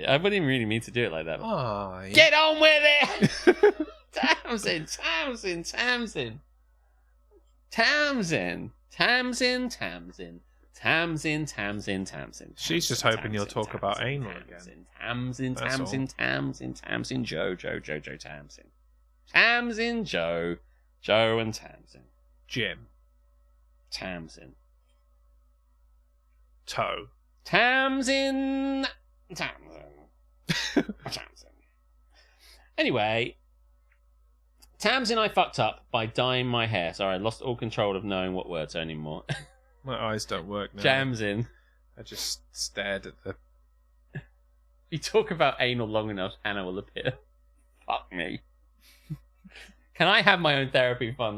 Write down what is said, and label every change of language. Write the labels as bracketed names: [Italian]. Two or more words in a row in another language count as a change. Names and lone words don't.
[English] I wouldn't really mean to do it like that. Oh, yeah. Get on with it! Tamsin. Tamsin, Tamsin. Tamsin, Tamsin, Tamsin. She's just hoping you'll talk about anal again. Tamsin, That's Tamsin, all. Tamsin, Tamsin, Joe, Tamsin. Tamsin, Joe and Tamsin. Jim. Tamsin. Toe. Tamsin. Anyway, Tamsin, I fucked up by dyeing my hair. Sorry, I lost all control of knowing what words anymore. My eyes don't work now. Tamsin. I just stared at the... If you talk about anal long enough, Hannah will appear. Fuck me. Can I have my own therapy fund?